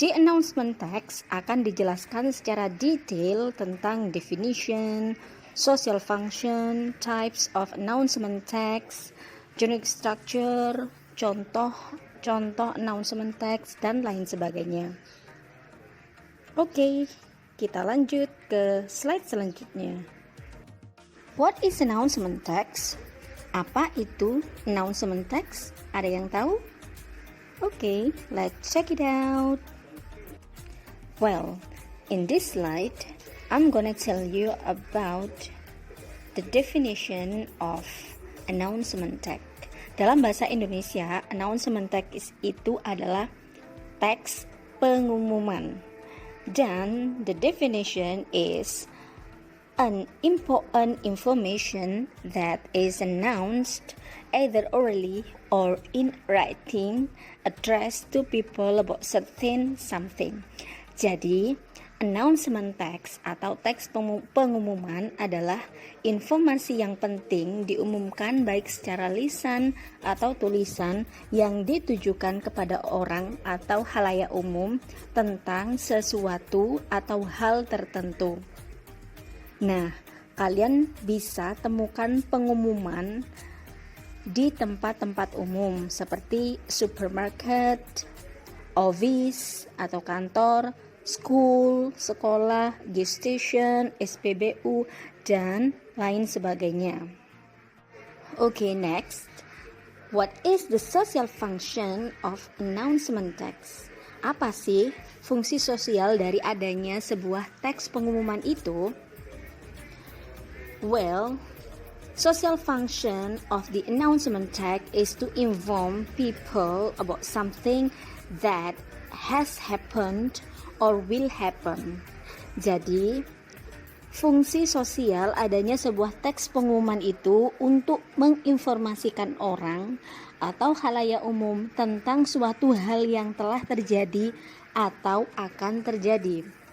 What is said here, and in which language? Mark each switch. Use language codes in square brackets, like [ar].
[id] Di announcement text akan dijelaskan secara detail tentang [en] definition, social function, types of announcement text, generic structure, [id] contoh announcement text, dan lain sebagainya. Oke, kita lanjut ke slide selanjutnya. [en] What is announcement text? [id] Apa itu announcement text? Ada yang tahu? [en] Oke, let's check it out. Well, in this slide, I'm gonna tell you about the definition of announcement text. [id] Dalam bahasa Indonesia, announcement text itu adalah teks pengumuman. [en] Dan the definition is an important information that is announced either orally or in writing addressed to people about certain something. [id] Jadi, announcement text atau teks pengumuman adalah informasi yang penting diumumkan baik secara lisan atau tulisan yang ditujukan kepada orang atau khalayak umum tentang sesuatu atau hal tertentu. Nah, kalian bisa temukan pengumuman di tempat-tempat umum seperti supermarket, office atau kantor, school, sekolah, gas station, SPBU, dan lain sebagainya. [en] Okay, next. What is the social function of announcement text? [id] Apa sih fungsi sosial dari adanya sebuah teks pengumuman itu? [en] Well, social function of the announcement text is to inform people about something that has happened or will happen. [id] Jadi, fungsi sosial adanya sebuah teks pengumuman itu untuk menginformasikan orang atau khalayak umum tentang suatu hal yang telah terjadi atau akan terjadi.